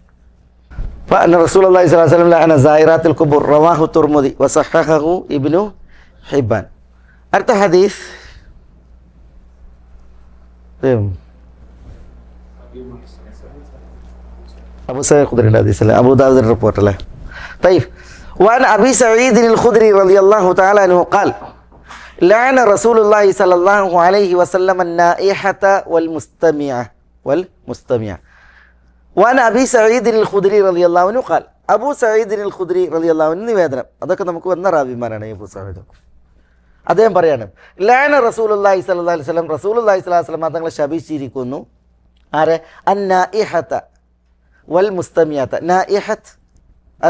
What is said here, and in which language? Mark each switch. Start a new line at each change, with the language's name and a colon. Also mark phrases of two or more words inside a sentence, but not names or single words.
Arabic: رسول الله صلى الله عليه وسلم أنا زائرات القبور رواه الترمذي وصححه ابن حبان.
Malayalam: അടുത്ത ഹദീസ് അബൂ സഈദ് ഖുദരിയുടെ ഹദീസല്ലേ, അബൂദാവൂദിന്റെ റിപ്പോർട്ട് അല്ലേ.
Arabic: طيب وعن أبي سعيد الخدري رضي الله تعالى عنه قال لعن رسول الله صلى الله عليه وسلم النائحة والمستمع. وعن أبي سعيد الخدري رضي الله عنه قال
Malayalam: അബൂ സഈദ് അൽ ഖുദ്രി
Arabic: رضي الله عنه
Malayalam: നിവേദനം, അതൊക്കെ നമുക്ക് വന്ന റാവിമാരാണ് അബൂ സഈദ്. അദ്ദേഹം പറയാണ്
Arabic: لعن رسول الله صلى الله عليه وسلم, رسول الله صلى الله عليه وسلم
Malayalam: തങ്ങളെ ശപിച്ചിരിക്കുന്നു.
Arabic: ആരെ? النائحة والمستمعة.
Malayalam: നായിഹത്ത് ആരെ?